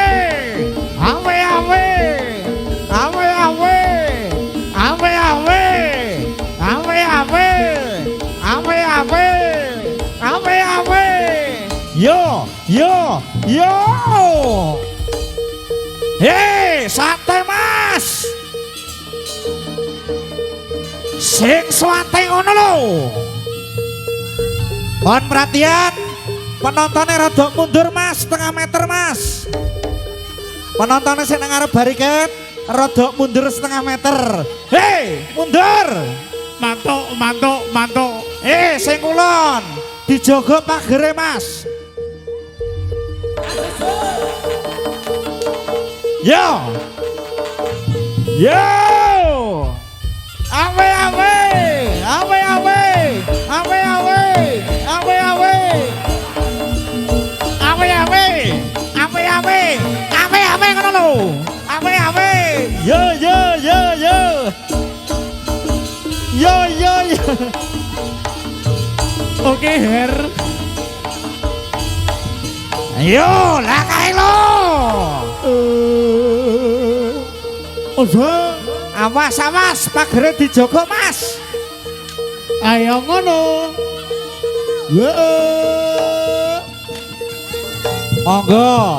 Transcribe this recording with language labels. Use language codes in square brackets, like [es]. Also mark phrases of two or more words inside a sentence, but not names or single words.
[jv] Awe awe! Awe awe! Awe awe! Awe awe! Awe awe! Awe awe! Yo! Yo! Yo! Hei, sate Mas! Sing swate ngono lho. [id] Mohon perhatian, penontonnya rada mundur Mas, setengah meter Mas. [jv] Penontonnya sing nang ngarep bariket, rada mundur setengah meter. Hei, mundur. Mantuk, mantuk, mantuk. Sing kulon, dijogo pagere Mas. Yo. Yo. Awe awe. Awe awe. Awe awe. Awe awe. Awe awe. Awe awe. Awe awe ngono lho. Awe awe. Yo yo yo yo. Yo yo yo. Oke, Her. Ayo, lah kae lo. Ojo. Awas awas, pagere dijogo Mas. Ayo ngono. Monggo.